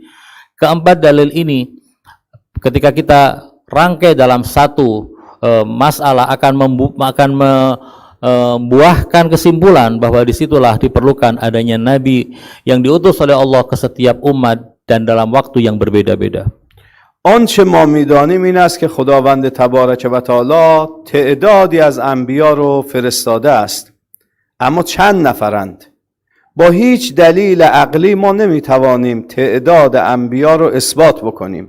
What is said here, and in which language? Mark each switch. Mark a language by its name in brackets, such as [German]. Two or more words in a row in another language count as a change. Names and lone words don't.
[Indonesian] Keempat dalil ini ketika kita rangkai dalam satu masalah akan membuahkan kesimpulan bahwa disitulah diperlukan adanya nabi yang diutus oleh Allah ke setiap umat dan dalam waktu yang berbeda-beda. [Persian] آنچه ما میدانیم این است که خداوند [Arabic] تبارک و تعالی [Persian] تعدادی از انبیا رو فرستاده است، اما چند نفرند؟ با هیچ دلیل عقلی ما نمیتوانیم تعداد انبیا رو اثبات بکنیم.